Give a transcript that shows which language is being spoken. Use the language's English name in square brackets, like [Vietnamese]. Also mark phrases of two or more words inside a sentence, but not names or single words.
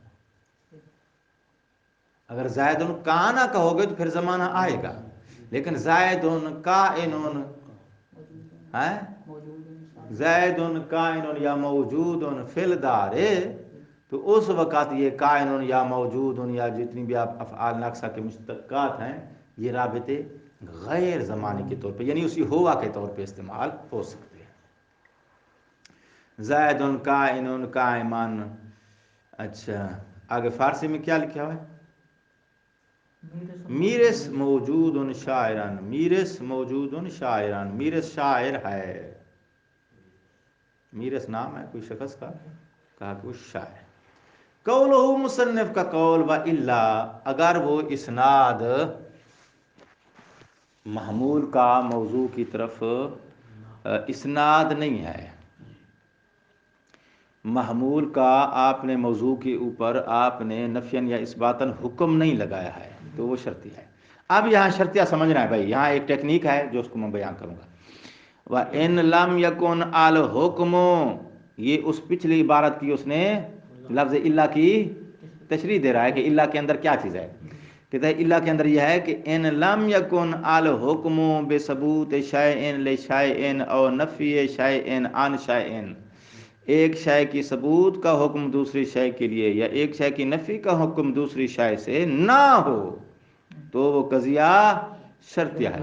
[Urdu] اگر زائد کانا کہو گے تو پھر زمانہ آئے گا، لیکن زائد کائن زید کائن یا [Arabic] موجود فی الدار، [Urdu] تو اس وقت یہ کائن یا موجود یا جتنی بھی آپ افعال ناقصہ کے مشتقات ہیں یہ رابطے غیر زمانی کے طور پہ یعنی اسی ہوا کے طور پہ استعمال ہو سکتے ہیں. [Arabic] زید کائن قائمان. [Urdu] اچھا آگے فارسی میں کیا لکھا ہوا ہے؟ [Persian] میرس موجود شاعران، میرس موجود شاعران، میرس [Urdu] شاعر ہے. میرس نام ہے کوئی شخص کا، کہا کہ وہ شاعر. قولہ مصنف کا قول و الا، اگر وہ اسناد محمول کا موضوع کی طرف اسناد نہیں ہے، محمول کا آپ نے موضوع کے اوپر آپ نے نفیاً یا اثباتاً حکم نہیں لگایا ہے تو وہ شرطی ہے. اب یہاں شرطیہ سمجھنا ہے بھائی، یہاں ایک ٹیکنیک ہے جو اس کو میں بیان کروں گا. [Arabic] وَإِن لَمْ يَكُنْ الْحُكْمُ، [Urdu] یہ اس پچھلی عبارت کی اس نے لفظ الا کی تشریح دے رہا ہے کہ الا کے اندر کیا چیز ہے. کہتا ہے الا کے اندر یہ ہے کہ [Arabic] ان لم یکن الحکم بثبوت شیء لشیء او نفی شیء عن شیء، [Urdu] ایک شے کی ثبوت کا حکم دوسری شے کے لیے یا ایک شے کی نفی کا حکم دوسری شے سے نہ ہو تو وہ قضیہ شرطیہ ہے.